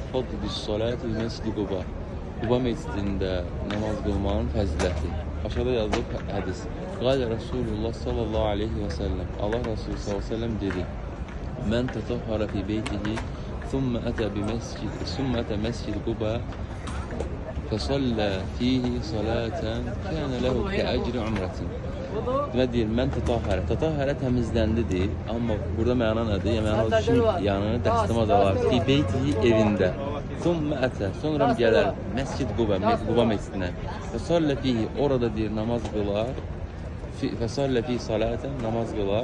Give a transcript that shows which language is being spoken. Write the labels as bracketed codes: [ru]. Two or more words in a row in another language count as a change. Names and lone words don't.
[ar] فضل الصلاة مسجد قباء. [az] Quba məscidində namaz qılmanın fəziləti. Aşağıda yazılıb hədis. [ar] قال رسول الله صلى الله عليه وسلم. [az] Allah Resulü [ar] صلى الله عليه وسلم [az] dedi. [ar] من تطهر في بيته ثم أتى مسجد قباء فصلى فيه صلاة كان له كأجر عمرة. [az] Ne deyir? [ar] من تطهر. [az] Tatahhara təmizləndidir. Amma burada məna nədir? Yəni məna üçün yanını dəstəmaz alar. [ar] في بيته [az] evində. Sonra gələr Məscid Quba, Quba məscidinə. [ar] فصلى فيه [az] orada deyir namaz qılar. [ar] فصلى فيه صلاة [az] namaz qılar.